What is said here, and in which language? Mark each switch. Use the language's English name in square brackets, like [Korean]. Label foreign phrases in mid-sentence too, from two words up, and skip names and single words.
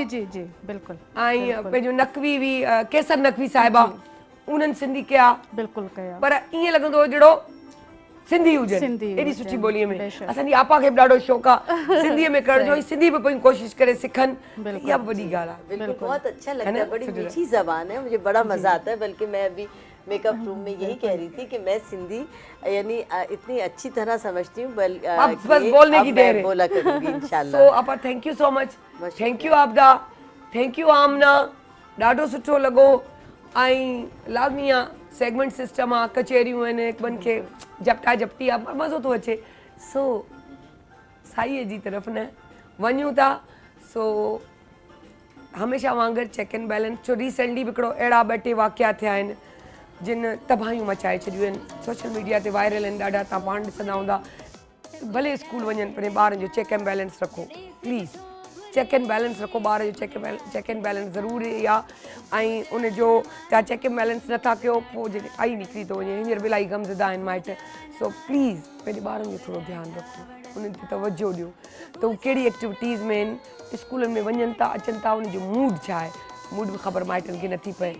[Sindhi] जी जी बिल्कुलु, ऐं पंहिंजो नक़वी बि केसर नक़वी साहिबा, उन्हनि सिंधी कया, बिल्कुलु कया, पर ईअं लॻंदो जहिड़ो सिंधी हुजनि, एॾी सुठी ॿोलीअ में। असांजी आपा खे बि ॾाढो शौक़ु आहे सिंधीअ में करण जो, ऐं सिंधी बि पंहिंजी कोशिशि करे सिखनि, इहा बि वॾी ॻाल्हि आहे। [Hindi] बिल्कुल बहुत अच्छा लगता है, बड़ी मीठी जबान है, मुझे बड़ा मजा आता है। बल्कि मैं अभी मेकअप रूम में यही कह रही थी कि मैं सिंधी यानी इतनी अच्छी तरह समझती हूँ, बस बोलने की देर है, बोला करूँगी इंशाल्लाह। [Sindhi] सो आपा [English] thank you so much, thank you [Sindhi] आबदा, [English] thank you [Sindhi] आमना, ॾाढो सुठो लॻो। ऐं लाज़मी आहे सेगमेंट सिस्टम आहे, कचहरियूं आहिनि, हिकु ॿियनि खे झपटा झपटी आहे, पर मज़ो थो अचे। सो साईअ जी तरफ़ न वञूं था, सो हमेशह वांगुरु [English] check and balance, [Sindhi] छो रिसेंटली बि हिकिड़ो अहिड़ा 2 टे वाक़िया थिया आहिनि जिन तबाहियूं मचाए छॾियूं आहिनि, [English] social media [Sindhi] ते वायरल आहिनि ॾाढा, तव्हां पाण ॾिसंदा हूंदा। भले स्कूल वञनि पर ॿारनि जो [English] check and balance [Sindhi] रखो, प्लीज़ [English] check and balance [Sindhi] रखो, ॿार जो [English] check and balance [Sindhi] ज़रूरी आहे। ऐं उनजो तव्हां [English] check and balance [Sindhi] नथा कयो, पोइ जेके आई निकिरी थो वञे, हींअर बि इलाही गमज़दा आहिनि माइट। सो प्लीज़ पंहिंजे ॿारनि जो थोरो ध्यानु रखो, उन्हनि खे तवजो ॾियो त हू कहिड़ी एक्टिविटीज़ में आहिनि, स्कूलनि में वञनि था अचनि था, उनजो मूड छा आहे, मूड बि ख़बर माइटनि खे नथी पए।